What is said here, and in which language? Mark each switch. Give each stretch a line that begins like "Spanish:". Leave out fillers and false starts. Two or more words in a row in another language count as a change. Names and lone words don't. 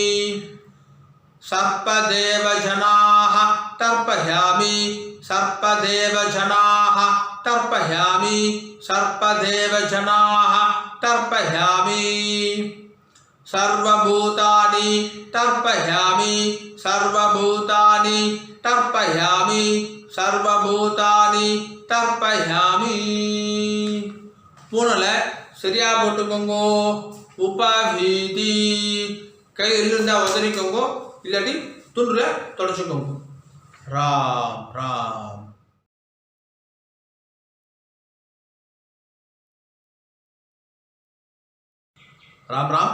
Sanskrit: सर्पदेवजनाः तर्पयामि, सर्पदेवजनाः तर्पयामि, सर्पदेवजनाः तर्पयामि, सर्वभूतानि तर्पयामि, सर्वभूतानि तर्पयामि, सर्वभूतानि तर्पयामि.
Tamil: பூனல சரியா போட்டுக்கோங்க. உபவீதி கையில் இருந்தா உதறிக்கோங்க, இல்லாட்டி துண்டுல தொடச்சுக்கோங்க. ராம் ராம். ராம் ராம்.